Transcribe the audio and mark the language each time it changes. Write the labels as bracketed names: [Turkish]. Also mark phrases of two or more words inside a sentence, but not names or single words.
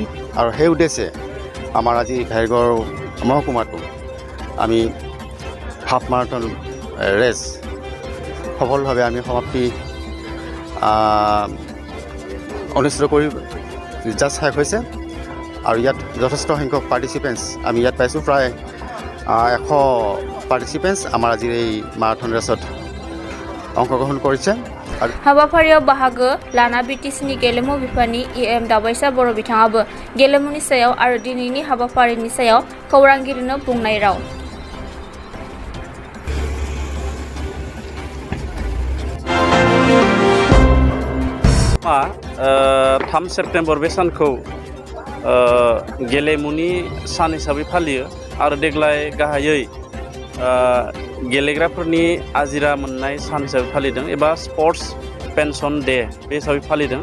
[Assamese] আৰু সেই উদ্দেশ্যে আমাৰ আজি ভেৰগাঁও মহকুমাটো আমি [English] half marathon race [Assamese] সফলভাৱে আমি সমাপ্তি অনুষ্ঠিত কৰি জাষ্ট শেষ হৈছে। আৰু ইয়াত যথেষ্ট সংখ্যক পাৰ্টিচিপেণ্টছ আমি ইয়াত পাইছোঁ, প্ৰায় 100 পাৰ্টিচিপেণ্টছ আমাৰ আজিৰ এই মাৰাথন ৰেচত অংশগ্ৰহণ কৰিছে। [Bodo] हाबाफारियाव बाहागो लाना बिटिसिनि गेलेमु बिफाननि इएम दावबायसा बर' बिथाङाबो गेलेमुनि सायाव आरो दिनैनि हाबाफारिनि सायाव खौरांगिरिनो बुंनाय राव। 3 सेप्टेम्बर बे सानखौ गेलेमुनि सान हिसाबै फालियो आरो देग्लाय गाहायै गेलेग्राफोरनि आजिरा मोननाय सान हिसाबै फालिदों एबा [English] sports pension day [Bodo] बे हिसाबै फालिदों।